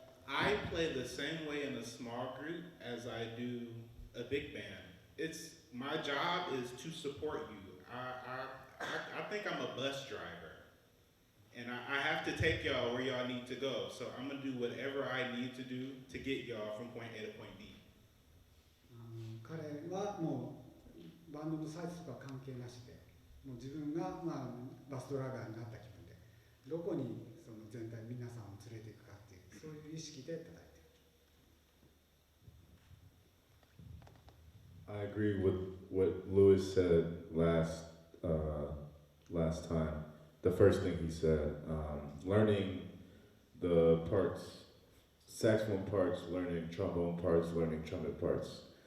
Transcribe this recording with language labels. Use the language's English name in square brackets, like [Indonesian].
[English] I play the same way in a small group as I do a big band. My job is to support you. I think I'm a bus driver, and I have to take y'all where y'all need to go. So I'm gonna do whatever I need to do to get y'all from point A to point B. [Japanese] 彼はもうバンドのサイズとか関係なしで、もう自分がバスドライバーになった気分で、どこに全体皆さんを連れていくかっていう、そういう意識で叩いている。 [English] I agree with what Louis said last time. The first thing he said, learning the parts, saxophone parts, learning trombone parts, learning trumpet parts.